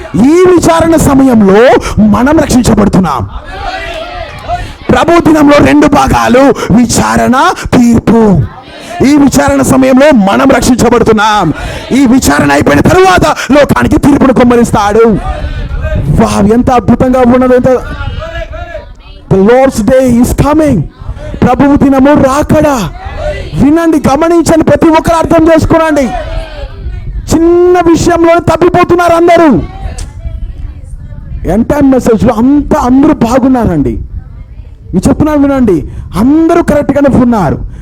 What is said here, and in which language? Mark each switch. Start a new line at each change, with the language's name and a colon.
Telugu: ఈ విచారణ సమయంలో మనం రక్షించబడుతున్నాం. ప్రభు దినంలో 2 భాగాలు, విచారణ, తీర్పు. ఈ విచారణ సమయంలో మనం రక్షించబడుతున్నాం. ఈ విచారణ అయిపోయిన తరువాత లోకానికి తీర్పును కుమ్మరిస్తాడు. వావ్, ఎంత అద్భుతంగా ఉన్నది!
English: ఎంత The Lord's day is coming.
Telugu: ప్రభువు దినము రాకడా. వినండి, గమనించండి, ప్రతి ఒక్కరు అర్థం చేసుకోనండి. చిన్న విషయంలో తప్పిపోతున్నారు అందరూ. ఎండ్ టైం మెసేజ్లో అందరూ బాగున్నారండి. మీరు చెప్తున్నాను వినండి, అందరూ కరెక్ట్గానే ఉన్నారు.